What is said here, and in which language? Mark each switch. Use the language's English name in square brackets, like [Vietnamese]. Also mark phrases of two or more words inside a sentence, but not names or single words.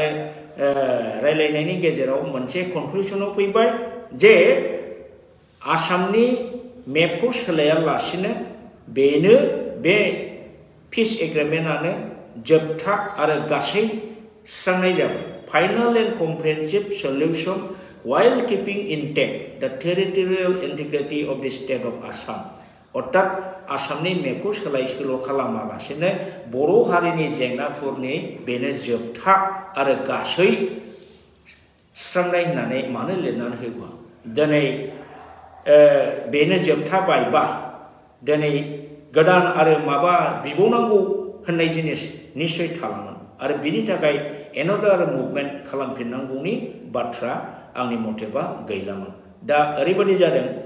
[Bodo] रायलायनायनि गेजेराव मोनसे कनक्लुजनाव फैबाय जे आसामनि मेपखौ सोलायालासिनो बेनो बे पीस एग्रीमेंटआनो जोबथा आरो गासै सुस्रांनाय जाबाय फाइनल [English] and comprehensive solution while keeping intact the territorial integrity of the state of Assam [Bodo] अर्थात आसामनि मेपखौ सोलाय सोल' खालामालासेनो बर' हारिनि जेंनाफोरनि बेनो जोबथा आरो गासै सुस्रांनाय होननानै मानो लिरनानै होबा दिनै बेनो जोबथा बायबा दिनै गोदान आरो माबा बिबावनांगौ होननाय जिनिस निश्चय थालांगोन आरो बिनि थाखाय एनादार मुभमेन्ट खालामफिननांगौनि बाथ्रा आंनि मथेबा गैलामोन दा ओरैबायदि जादों